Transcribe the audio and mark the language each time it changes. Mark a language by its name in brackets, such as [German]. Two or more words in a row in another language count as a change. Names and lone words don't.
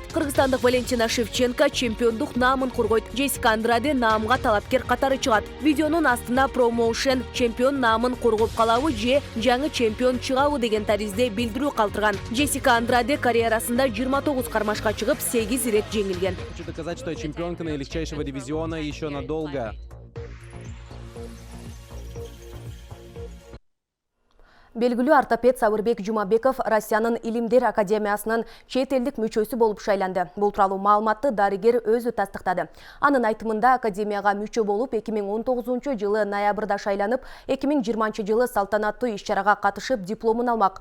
[Kyrgyz] Кыргызстандык Валентина Шевченко чемпиондук наамын коргойт. Джессика Андреде наамга талапкер катары чыгат. Видеонун астына промоушен чемпион намын коргоп калабы же жаңы чемпион чыгабы деген таризде билдирүү калтырган. Джессика Андраде карьерасында 29 кармашка чыгып 8 ирет жеңилген. [Russian] Хочу доказать, что я чемпионка наилегчайшего дивизиона еще надолго. [Kyrgyz] Белгілі ортопед Сабырбек Жумабеков Россиянын Илимдер Академиясынын чет элдик мүчөсү болуп шайланды. Бул тууралуу маалыматты дарыгер өзү тастыктады. Анын айтымында академияга мүчө болуп 2019 жылы ноябрда шайланып, 2020 жылы салтанаттуу иш-чарага катышып дипломун алмак.